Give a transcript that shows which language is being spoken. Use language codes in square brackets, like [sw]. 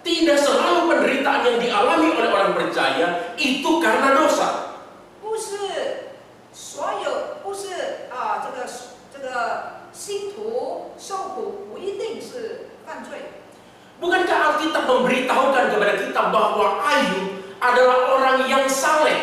[id] tidak selalu penderitaan yang dialami oleh orang percaya itu karena dosa. [zh] 不是所有，不是这个信徒受苦不一定是犯罪。 [id] Bukankah Alkitab memberitahukan kepada kita bahwa Ayub adalah orang yang salah